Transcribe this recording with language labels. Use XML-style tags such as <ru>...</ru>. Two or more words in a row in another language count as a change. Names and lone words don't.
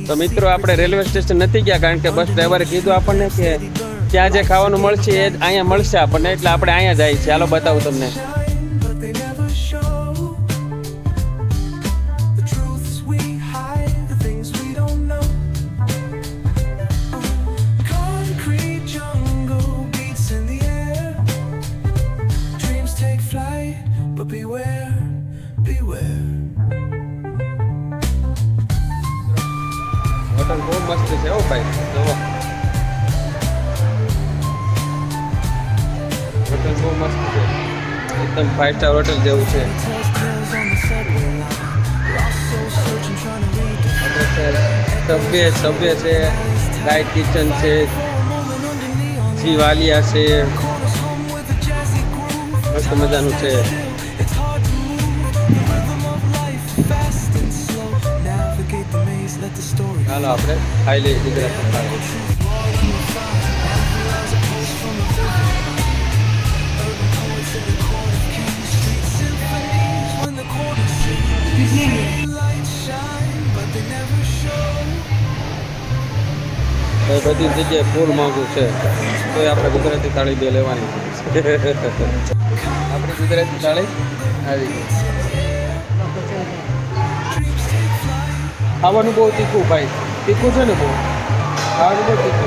<gu>તો મિત્રો, આપણે રેલવે સ્ટેશન નથી ગયા કારણ કે બસ ડ્રાઈવરે કીધું આપણને કે ત્યાં જે ખાવાનું મળશે એ જ અહીંયા મળશે આપણને, એટલે આપણે અહીંયા જાય છે. હાલો બતાવું તમને.</gu> <en>But they never show the truths we hide, the things we don't know. Concrete jungle beats in the air. Dreams take flight, but beware, beware.</en> <gu>હોટલ બહુ મસ્ત છે હો ભાઈ, જોવો. હોટલ બહુ મસ્ત છે, એકદમ</gu> <en>5 star hotel</en> <gu>જેવું છે.</gu> <en>Tells tales on the subway line. Lost souls searching, trying to read the</en> <gu>સભ્ય છે, લાઇટ કિચન છે, જી વાલિયા છે,</gu> <en>corners home with a jazzy groove.</en> <gu>મસ્ત મજાનું છે.</gu> <en>It's hard to move the rhythm of life, fast and slow. Navigate the maze, let the story.</en> <gu>ચાલો આપણે ખાઈ લઈએ ગુજરાતી થાળી.</gu> <en>When the corners sing, lights shine, but they never show.</en> <gu>એ બધી જગ્યાએ ફૂલ મોંઘું છે, તો આપણે ગુજરાતી થાળી બે લેવાની છે. આપણી ગુજરાતી થાળી આવી ગઈ. ખાવાનું બહુ તીખું ભાઈ, તીખું છે ને બહુ, ખાવાનું બહુ તીખું.</gu>